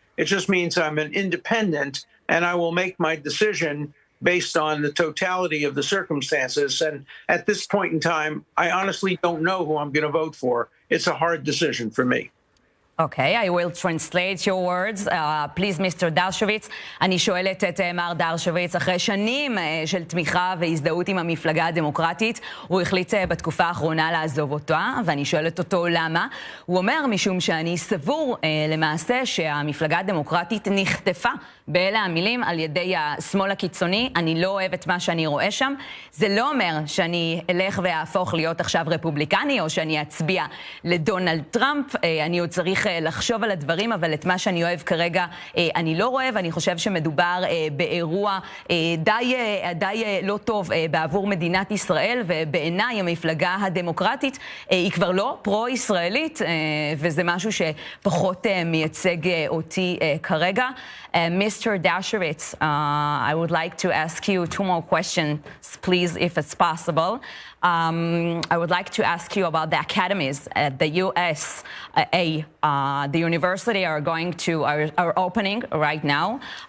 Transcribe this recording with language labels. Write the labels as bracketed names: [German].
[English] It just means I'm an independent, and I will make my decision based on the totality of the circumstances. And at this point in time, I honestly don't know who I'm going to vote for. It's a hard decision for me. Okay, I will translate your words. Please, Mr. Dershowitz. [Hebrew] אני שואלת את מר דרשוביץ, אחרי שנים של תמיכה והזדהות עם המפלגה הדמוקרטית, הוא החליט בתקופה האחרונה לעזוב אותה, ואני שואלת אותו למה. הוא אומר, משום שאני סבור למעשה שהמפלגה הדמוקרטית נחטפה באלה המילים על ידי השמאל הקיצוני. אני לא אוהב את מה שאני רואה שם. זה לא אומר שאני אלך ואהפוך להיות עכשיו רפובליקני, או שאני אצביע לדונלד טראמפ. אני עוד צריך לחשוב על הדברים, אבל את מה שאני אוהב כרגע אני לא רואה, ואני חושב שמדובר באירוע די לא טוב בעבור מדינת ישראל, ובעיניי המפלגה הדמוקרטית היא כבר לא פרו-ישראלית, וזה משהו שפחות מייצג אותי כרגע. [English] Mr. Dershowitz, I would like to ask you two more questions, please, if it's possible. I would like to ask you about the academies at the USA. The university are opening right now.